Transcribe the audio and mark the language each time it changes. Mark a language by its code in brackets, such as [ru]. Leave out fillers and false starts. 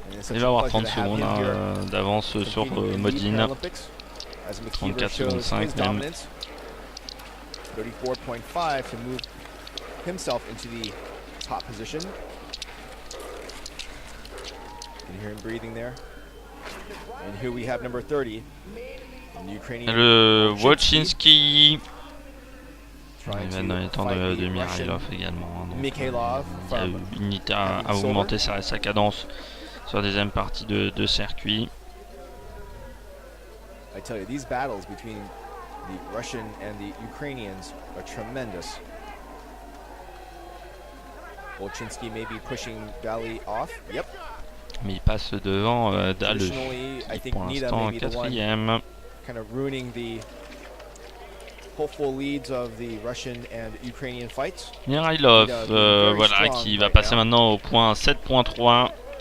[fr] Il va avoir 30 secondes d'avance sur Modine. 34 secondes 5 même. [en] 34.5 to move himself into the top position. You can hear him breathing there. And here we have number 30. [fr] Le Wojcinski. Il va dans les temps de Mirailov également. Donc, Nita a augmenté sa cadence sur la deuxième partie de circuit. [en] I tell you, these battles between the Russian and the Ukrainians are tremendous. Wojcinski may be pushing Dale off. Yep. [fr] Mais il passe devant Dale, qui pour l'instant quatrième. [en] Kind of ruining the hopeful leads of the Russian and Ukrainian fights. [fr] Mirailov, voilà, qui va passer maintenant au point 7.3.